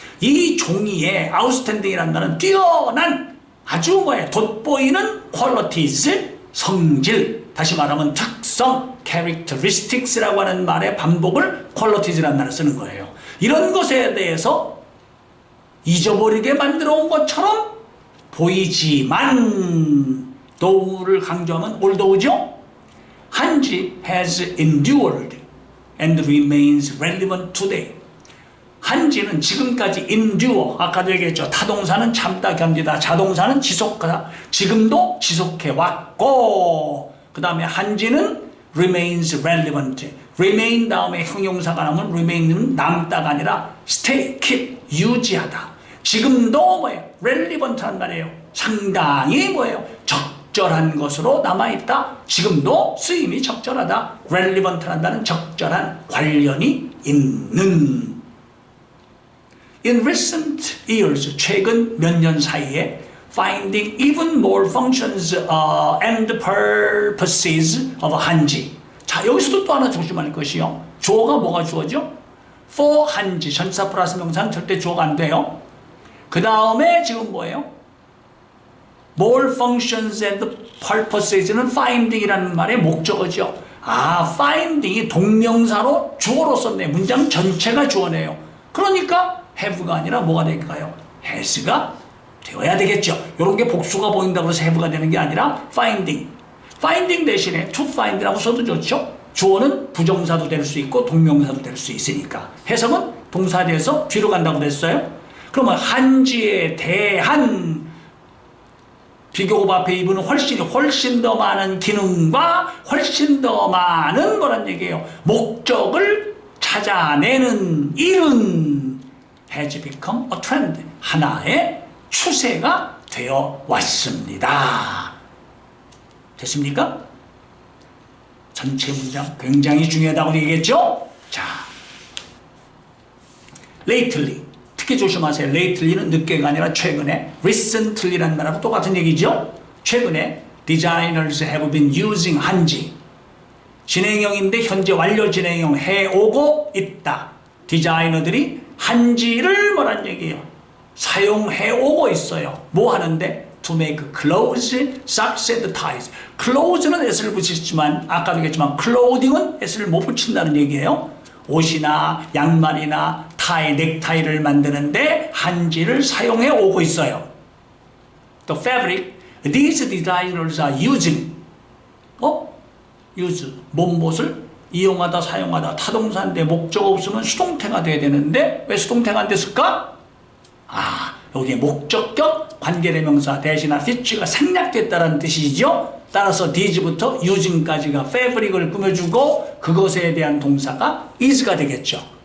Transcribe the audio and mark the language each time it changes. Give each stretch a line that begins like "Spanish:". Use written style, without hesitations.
Korean: 이 종이의 outstanding이라는 말은 뛰어난 아주 돋보이는 qualities, 성질, 다시 말하면 특성, characteristics라고 하는 말의 반복을 qualities라는 말을 쓰는 거예요. 이런 것에 대해서 잊어버리게 만들어 온 것처럼 보이지만 though를 강조하면 although죠.
English: 한지 has endured and remains relevant today.
Korean: 한지는 지금까지 endure, 아까도 얘기했죠. 타동사는 참다, 견디다. 자동사는 지속하다. 지금도 지속해 왔고, 그 다음에 한지는
English: remains relevant.
Korean: remain 다음에 형용사가 나오면 remain은 남다가 아니라
English: stay, keep,
Korean: 유지하다. 지금도 뭐예요? relevant란 말이에요. 상당히 뭐예요? 적절한 것으로 남아있다. 지금도 쓰임이 적절하다. relevant란다는 적절한 관련이 있는.
English: In recent years,
Korean: 최근 몇 년 사이에
English: finding even more functions and purposes of 한지.
Korean: 자, 여기서도 또 하나 조심할 것이요. 주어가 뭐가 주어죠? for 한지. 전치사 플러스 명사는 절대 주어가 안 돼요. 그 다음에 지금 뭐예요?
English: more functions and purposes
Korean: 는 finding이라는 말의 목적어죠. 아, finding이 동명사로 주어로 썼네. 문장 전체가 주어네요. 그러니까 have가 아니라 뭐가 될까요? has가 되어야 되겠죠. 이런 게 복수가 보인다고 해서 have가 되는 게 아니라 finding. finding 대신에
English: to find
Korean: 라고 써도 좋죠. 주어는 부정사도 될 수 있고 동명사도 될 수 있으니까. 해석은 동사에 대해서 뒤로 간다고 그랬어요. 그러면 한지에 대한 비교급 앞에 이분은 훨씬 더 많은 기능과 훨씬 더 많은 뭐란 얘기예요. 목적을 찾아내는 일은
English: has become a trend.
Korean: 하나의 추세가 되어 왔습니다. 됐습니까? 전체 문장 굉장히 중요하다고 얘기했죠? 자, lately. 특히 조심하세요. lately는 늦게가 아니라 최근에. recently라는 말하고 똑같은 얘기죠? 최근에
English: designers have been using 한지.
Korean: 진행형인데 현재 완료 진행형 해오고 있다. 디자이너들이 한지를 뭐란 얘기예요? 사용해오고 있어요. 뭐 하는데?
English: To make clothes, socks and ties.
Korean: clothes는 s를 붙이지만 아까도 얘기했지만 clothing은 s를 못 붙인다는 얘기예요. 옷이나 양말이나 타이, 넥타이를 만드는데 한지를 사용해 오고 있어요.
English: The fabric, these designers are using.
Korean: use, 몸봇을 이용하다, 사용하다. 타동사인데 목적 없으면 수동태가 돼야 되는데 왜 수동태가 안 됐을까? 아, 여기에 목적격 관계대명사 대신에 fit가 생략됐다는 뜻이죠. 따라서 these부터 using까지가 fabric을 꾸며주고 그것에 대한 동사가 is가 되겠죠.